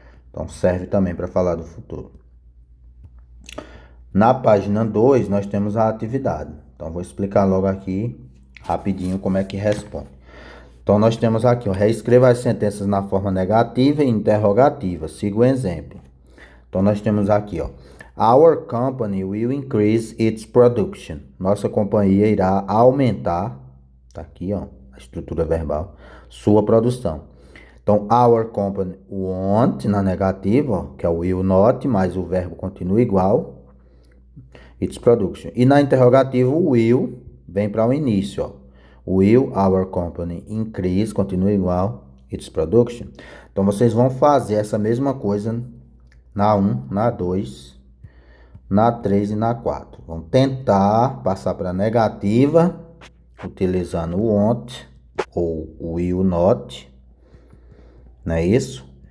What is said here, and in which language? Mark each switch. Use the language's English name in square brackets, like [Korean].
[Portuguese] Então, serve também para falar do futuro. Na página 2, nós temos a atividade. Então, vou explicar logo aqui, rapidinho, como é que responde. Então, nós temos aqui, ó, reescreva as sentenças na forma negativa e interrogativa. Siga o exemplo. Então, nós temos aqui, ó. [English] Our company will increase its production. [Portuguese] Nossa companhia irá aumentar, tá aqui, ó, a estrutura verbal, sua produção. Então, [English] our company won't, [Portuguese] na negativa, ó, que é o will not, mas o verbo continua igual, [English] its production. [Portuguese] E na interrogativa, o will vem para o início, ó. [English] Will our company increase, [Portuguese] continua igual, [English] its production. [Portuguese] Então, vocês vão fazer essa mesma coisa na 1, na 2, na 3 e na 4. Vão tentar passar para a negativa, utilizando o won't ou o will not, não é isso?